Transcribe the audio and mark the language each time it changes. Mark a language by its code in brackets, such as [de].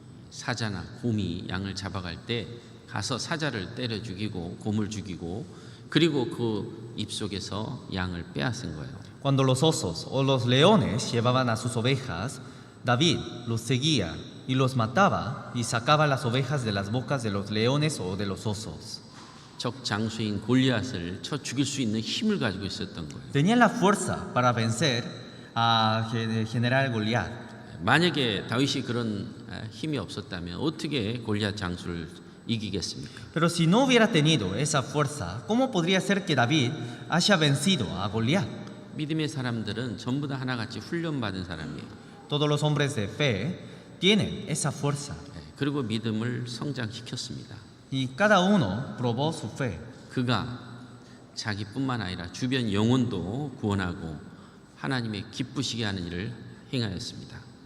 [ko] 사자나 곰이 양을 잡아갈 때 가서 사자를 때려 죽이고 곰을 죽이고 그리고 그 입속에서 양을 빼앗은 거예요. [es] Cuando los osos o los leones llevaban a sus ovejas, David los seguía y los mataba y sacaba las ovejas de las bocas de los leones o de los osos. [ko] 적 장수인 골리앗을 쳐 죽일 수 있는 힘을 가지고 있었던 거예요. [es] Tenía la fuerza para vencer a general Goliat. [ko] 만약에 다윗이 그런 힘이 없었다면 어떻게 골리앗 장수를 이기겠습니까? [es] Pero si no hubiera tenido esa fuerza, ¿cómo podría ser que David haya vencido a Goliat? [ko] 믿음의 사람들은 전부 다 하나같이 훈련받은 사람이에요. [es] Todos los hombres de fe tienen esa fuerza [ko] 그리고 믿음을 성장시켰습니다. [es] y cada uno probó su fe. [ko] 그가 자기뿐만 아니라 주변 영혼도 구원하고 하나님의 기쁘시게 하는 일을 행하였습니다.